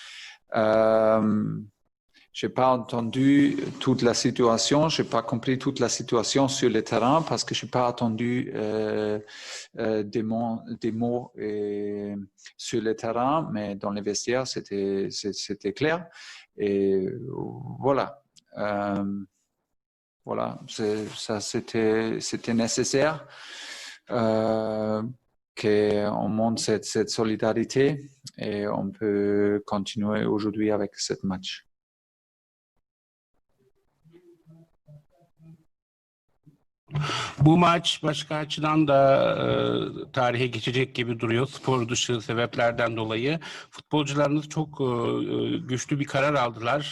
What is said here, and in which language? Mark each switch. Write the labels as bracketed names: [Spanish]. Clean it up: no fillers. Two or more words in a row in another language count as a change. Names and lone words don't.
[French] J'ai pas entendu toute la situation, j'ai pas compris toute la situation sur le terrain parce que j'ai pas entendu des mots sur le terrain, mais dans les vestiaires c'était clair et voilà. Voilà, ça c'était nécessaire qu'on montre cette solidarité et on peut continuer aujourd'hui avec ce match. [Turkish] Bu maç başka açıdan da tarihe geçecek gibi duruyor spor dışı sebeplerden dolayı. Futbolcularınız çok güçlü bir karar aldılar.